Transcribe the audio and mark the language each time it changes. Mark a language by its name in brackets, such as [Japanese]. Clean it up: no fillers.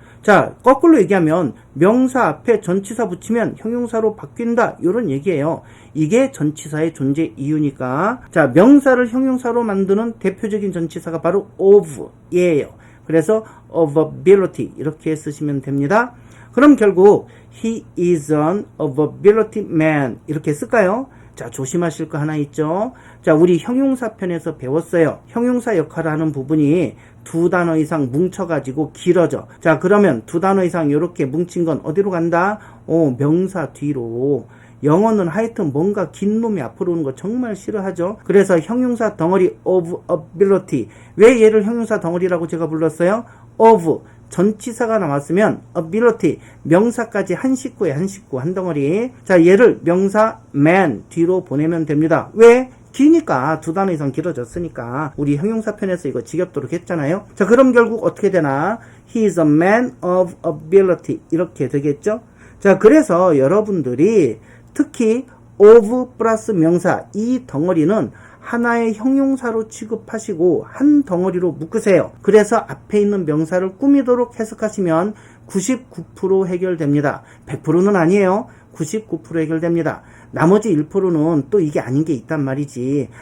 [Korean] 자, 거꾸로 얘기하면 명사 앞에 전치사 붙이면 형용사로 바뀐다 이런 얘기예요. 이게 전치사의 존재 이유니까. 자, 명사를 형용사로 만드는 대표적인 전치사가 바로 of 예요. 그래서 of ability 이렇게 쓰시면 됩니다. 그럼 결국 [English] he is an ability man [Korean] 이렇게 쓸까요? 자, 조심하실 거 하나 있죠. 자, 우리 형용사 편에서 배웠어요. 형용사 역할을 하는 부분이 두 단어 이상 뭉쳐가지고 길어져. 자, 그러면 두 단어 이상 이렇게 뭉친 건 어디로 간다? 명사 뒤로. 영어는 하여튼 뭔가 긴 놈이 앞으로 오는 거 정말 싫어하죠. 그래서 형용사 덩어리 of ability. 왜 얘를 형용사 덩어리라고 제가 불렀어요? of 전치사가 나왔으면 ability 명사까지 한 식구에 한 식구 한 덩어리. 자, 얘를 명사 man 뒤로 보내면 됩니다. 왜? 기니까 두 단어 이상 길어졌으니까. 우리 형용사 편에서 이거 지겹도록 했잖아요. 자, 그럼 결국 어떻게 되나? [English] He is a man of ability [Korean] 이렇게 되겠죠. 자, 그래서 여러분들이 특히 of 플러스 명사 이 덩어리는 하나의 형용사로 취급하시고 한 덩어리로 묶으세요. 그래서 앞에 있는 명사를 꾸미도록 해석하시면 99% 해결됩니다. 100%는 아니에요. 99% 해결됩니다. 나머지 1%는 또 이게 아닌 게 있단 말이지.